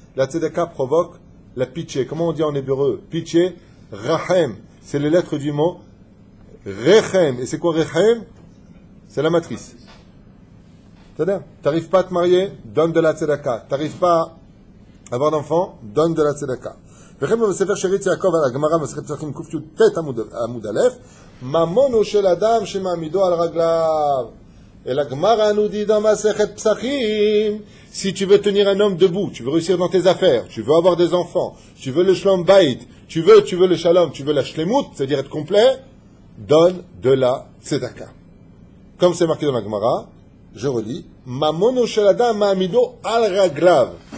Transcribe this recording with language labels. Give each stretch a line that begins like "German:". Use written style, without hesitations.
French: La tzedaka provoque la pitié. Comment on dit en hébreu? Pitié, Rachem. C'est les lettres du mot Rechem. Et c'est quoi Rechem? C'est la matrice. C'est-à-dire, tu n'arrives pas à te marier, donne de la tzedaka. Tu n'arrives pas à avoir d'enfant, donne de la tzedaka.
Hebrew: וכן בספר שארית יעקב על הגמרא מסכת פסחים קט עמוד א' ממונו של אדם שמעמידו על רגליו.
French: Et la Gemara nous dit dans Masechet Psachim, si tu veux tenir un homme debout, tu veux réussir dans tes affaires, tu veux avoir des enfants, tu veux le shalom bayit, tu veux le shalom, tu veux la shlemut, c'est-à-dire être complet, donne de la tzedaka. Comme c'est marqué dans la Gemara, je relis,
Hebrew: mamono shel adam ma'amido al raglav.